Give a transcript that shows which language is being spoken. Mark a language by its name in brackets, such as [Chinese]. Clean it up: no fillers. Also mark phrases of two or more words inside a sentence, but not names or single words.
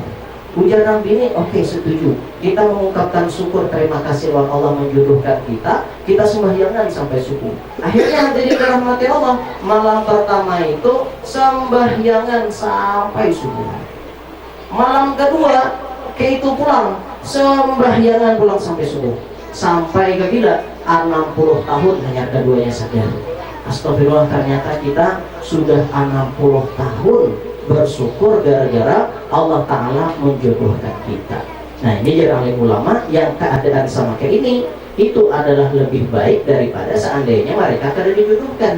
[Banjar] Ujar Nabi ini, oke, setuju. Kita mengungkapkan syukur, terima kasih Allah, Allah menjodohkan kita sembahyangan sampai subuh. [Indonesian] Akhirnya hadirin dirahmati Allah, malam pertama itu sembahyangan sampai subuh. [Banjar] Malam kedua, itu pulang, sembahyangan pulang sampai subuh. [Indonesian] Sampai ke bila 60 tahun hanya keduanya saja. Astagfirullah, ternyata kita sudah 60 tahun bersyukur gara-gara Allah Ta'ala menjodohkan kita. Nah ini jarang ulama yang keadaan sama kayak ini, itu adalah lebih baik daripada seandainya mereka kada dijodohkan.